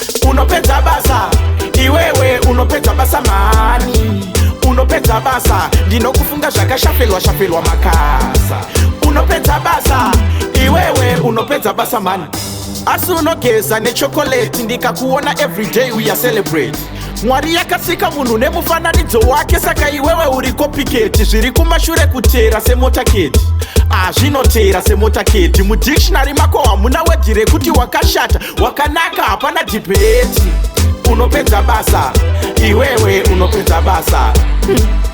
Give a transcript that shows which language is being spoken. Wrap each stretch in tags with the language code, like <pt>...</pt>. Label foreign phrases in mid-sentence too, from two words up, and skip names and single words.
<sn>Unopedza basa. Iwewe unopedza basa mani. Unopedza basa. Ndinokufunga zvakashafelwa, shafelwa makasa. Unopedza basa. Iwewe unopedza basa mani. Asi unogeza nechocolate.</sn> <en>Ndikakuona every day we are celebrate.</en> <sn>Mwari yakasika munhu nemufananidzo wake. Saka iwewe uri copycat. Zviri kumashure kutera semotaketi. Ah, zvinotera semotaketi. Mudictionary mako hamuna word rekuti wakashata, wakanaka, hapana debate. Unopedza basa. Iwewe unopedza basa. Hmm.</sn>